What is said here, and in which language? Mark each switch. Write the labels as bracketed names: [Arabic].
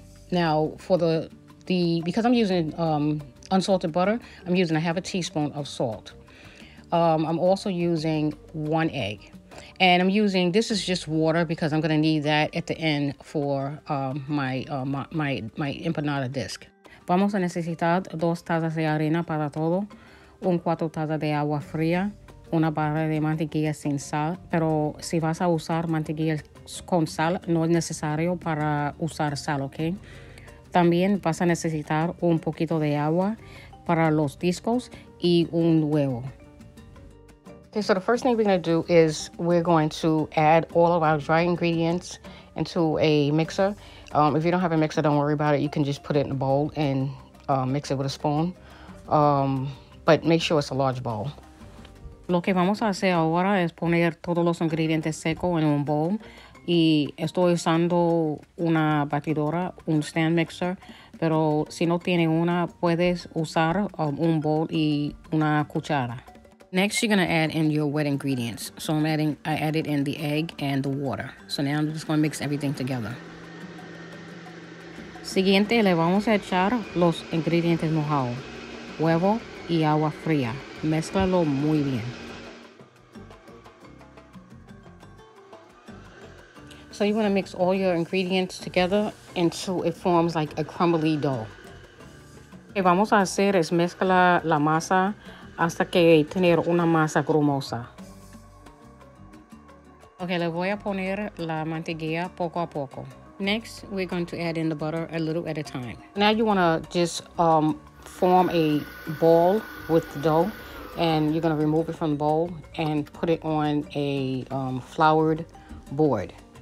[English] Now for because I'm using unsalted butter, I'm using 1/2 teaspoon of salt. I'm also using 1 egg. And I'm using, this is just water because I'm going to need that at the end for my empanada disc. [Spanish] Vamos a necesitar 2 tazas de harina para todo, 4 tazas de agua fría, una barra de mantequilla sin sal, pero si vas a usar mantequilla con sal, no es necesario para usar sal, ¿ok? También vas a necesitar un poquito de agua para los discos y un huevo. [English] Okay, so the first thing we're going to do is we're going to add all of our dry ingredients into a mixer. If you don't have a mixer, don't worry about it. You can just put it in a bowl and mix it with a spoon. But make sure it's a large bowl. [Spanish] Lo que vamos a hacer ahora es poner todos los ingredientes secos en un bowl. Y estoy usando una batidora, un stand mixer. Pero si no tiene una, puedes usar un bowl y una cuchara. [English] Next, you're going to add in your wet ingredients. So I added in the egg and the water. So now I'm just going to mix everything together. [Spanish] Siguiente, le vamos a echar los ingredientes mojados. Huevo y agua fría. Mézclalo muy bien. [English] So you want to mix all your ingredients together until it forms like a crumbly dough. [Spanish] Lo que vamos a hacer es mezclar la masa hasta que tener una masa grumosa. Okay, le voy a poner la mantequilla poco a poco. [English] Next, we're going to add in the butter a little at a time. Now you want to just form a ball with the dough, and you're going to remove it from the bowl and put it on a floured board.